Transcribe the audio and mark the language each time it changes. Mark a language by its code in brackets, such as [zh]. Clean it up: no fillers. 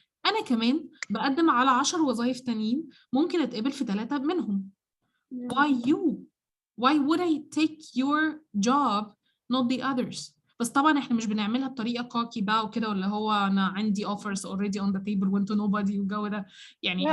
[ar] انا كمان بقدم على 10 وظائف تانيين، ممكن اتقبل في 3 منهم. [en] Why you? Why would I take your job not the others? [ar] بس طبعا احنا مش بنعملها بطريقه كوكي بقى وكده، ولا هو انا عندي [en] offers already on the table [ar] وانتوا [en] nobody [ar] والجو ده يعني.